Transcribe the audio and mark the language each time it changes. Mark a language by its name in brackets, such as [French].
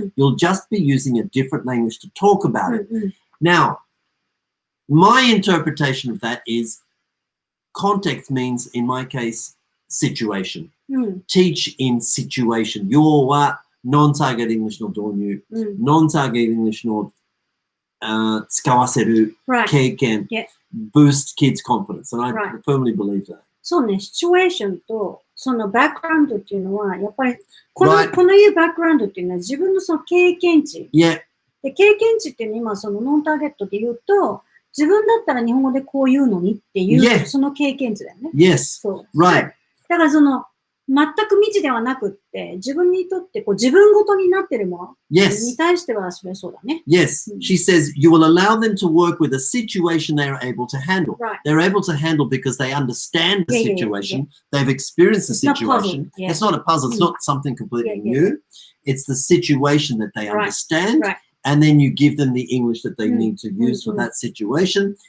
[English] You'll just be using a different language to talk about it. Now, my interpretation of that is context means, in my case, situation. Teach in situation. 要は non-target English の導入、 non-target English の使わせる経験、 boost kids' confidence. And I firmly believe that. [Japanese] そうね、シチュエーションとそのバックグラウンドっていうのは、やっぱりこのいうバックグラウンドっていうのは自分のその経験値。で、経験値っていうのは今そのノンターゲットで言うと、自分だったら日本語でこう言うのにっていう、その経験値だよね。 [English] Yes. [Japanese] そう。 [English] Right. [Japanese] だからその、全く未知ではなくって、自分にとってこう自分ごとになってるものに対してはそれそうだね。 [English] Yes. She says you will allow them to work with a situation they are able to handle. They're able to handle because they understand the situation. They've experienced the situation. It's not a puzzle. It's not something completely new. It's the situation that they understand. And then you give them the English that they need to use for that situation.